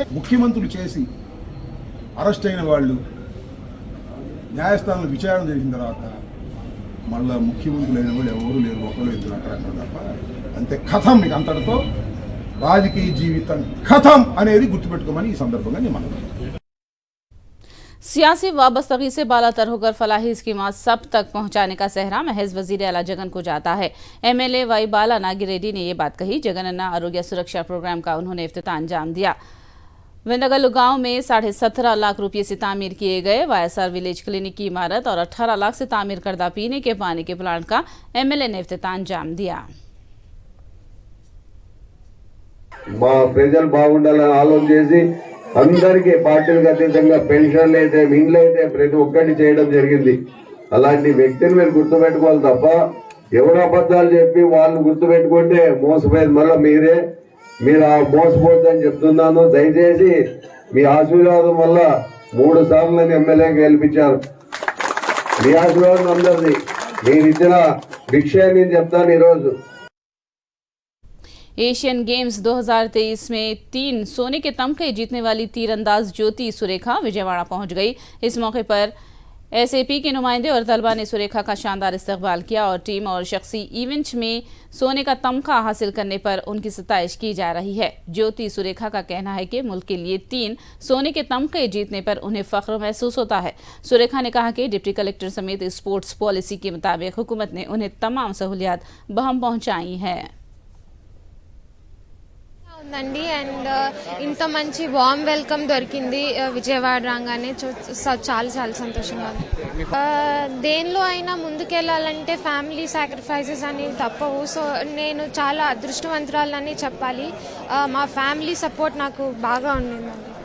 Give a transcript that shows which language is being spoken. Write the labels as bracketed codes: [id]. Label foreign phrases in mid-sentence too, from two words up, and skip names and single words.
[te] ముఖ్యమంత్రులు చేసి అరెస్ట్ అయిన వాళ్ళు న్యాయస్థానంలో విచారణ జరిగిన తర్వాత మళ్ళా ముఖ్యమంత్రులైన వాళ్ళు ఎవరు లేరు, ఒకరు ఇద్దరు అక్కడక్కడ తప్ప. అంతే, కథం. మీకు అంతటితో రాజకీయ జీవితం కథం అనేది గుర్తుపెట్టుకోమని ఈ సందర్భంగా నేను మనవి. [ur] سیاسی وابستگی سے بالاتر ہو کر فلاحی اسکیمات سب تک پہنچانے کا سہرا محض وزیر اعلیٰ جگن کو جاتا ہے. ایم ایل اے وائی بالا ناگی ریڈی نے یہ بات کہی۔ جگنانا آروگیہ سرکشا پروگرام کا انہوں نے افتتاح انجام دیا. وینڈگلو گاؤں میں 17.5 لاکھ روپے سے تعمیر کیے گئے وائی ایس آر ولیج کلینک کی عمارت اور 18 لاکھ سے تعمیر کردہ پینے کے پانی کے پلانٹ کا ایم ایل اے نے افتتاح انجام دیا. [te] ప్రజలు బాగుండాలని ఆలోచన చేసి అందరికీ పార్టీలకు అతీతంగా పెన్షన్లు అయితే ఇండ్లు అయితే ప్రతి ఒక్కటి చేయడం జరిగింది. అలాంటి వ్యక్తిని మీరు గుర్తుపెట్టుకోవాలి తప్ప ఎవరు అబద్ధాలు చెప్పి వాళ్ళు గుర్తుపెట్టుకుంటే మోసపోయేది మళ్ళీ మీరు ఆ మోసపోద్దని చెప్తున్నాను. దయచేసి మీ ఆశీర్వాదం వల్ల 3 సార్లు ఎమ్మెల్యే గెలిపించారు. మీ ఆశీర్వాదం అందరిది. మీరు ఇచ్చిన విషయాన్ని నేను చెప్తాను ఈరోజు. [ur] ایشین گیمز 2023 میں 3 سونے کے تمغے جیتنے والی تیرانداز جیوتی سریکھا وجے واڑہ پہنچ گئی. اس موقع پر ایس اے پی کے نمائندے اور طلبہ نے سریکھا کا شاندار استقبال کیا اور ٹیم اور شخصی ایونٹ میں سونے کا تمغہ حاصل کرنے پر ان کی ستائش کی جا رہی ہے. جیوتی سریکھا کا کہنا ہے کہ ملک کے لیے 3 سونے کے تمغے جیتنے پر انہیں فخر محسوس ہوتا ہے. سریکھا نے کہا کہ [en] deputy collector [ur] سمیت [en] sports policy [ur] کے مطابق حکومت نے انہیں تمام سہولیات بہم پہنچائی ہیں. [te] ఉందండి అండ్ ఇంత మంచి [en] warm welcome [te] దొరికింది విజయవాడ రాగానే చాలా చాలా సంతోషంగా ఉంది. దేనిలో అయినా ముందుకెళ్ళాలంటే [en] family sacrifices [te] అనేవి తప్పవు. సో నేను చాలా అదృష్టవంతురాలని చెప్పాలి. మా [en] family support [te] నాకు బాగా ఉండిందండి.